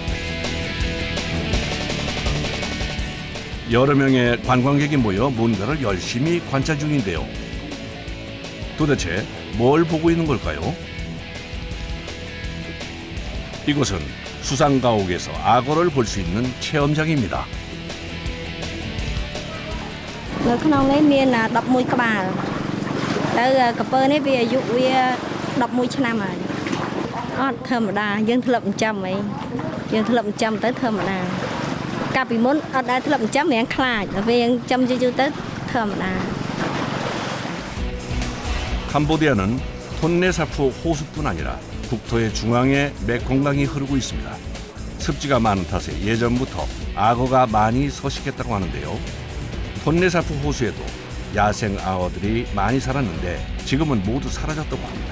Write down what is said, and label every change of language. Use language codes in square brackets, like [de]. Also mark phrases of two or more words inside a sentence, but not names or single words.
[ko] 여러 명의 관광객이 모여 뭔가를 열심히 관찰 중인데요. 도대체 뭘 보고 있는 걸까요? 이곳은 수상가옥에서 악어를 볼 수 있는 체험장입니다. [km] នៅក្នុងនេះមាន11ក្បាលទៅក្រពើនេះវាអាយុវា11ឆ្នាំហើយអត់ធម្មតាយើងធ្លាប់ចិញ្ចឹមអីយើងធ្លាប់ចិញ្ចឹមទៅធម្មតាកាលពីមុនអត់ដែលធ្លាប់ចិញ្ចឹមរៀងខ្លាចតែយើងចិញ្ចឹមយូរៗទៅធម្មតា [ko] 캄보디아는 톤레사프 호수뿐 아니라 국토의 중앙에 메콩강이 흐르고 있습니다. 습지가 많은 탓에 예전부터 악어가 많이 서식했다고 하는데요. 톤레사프 호수에도 야생 악어들이 많이 살았는데 지금은 모두 사라졌다고 합니다.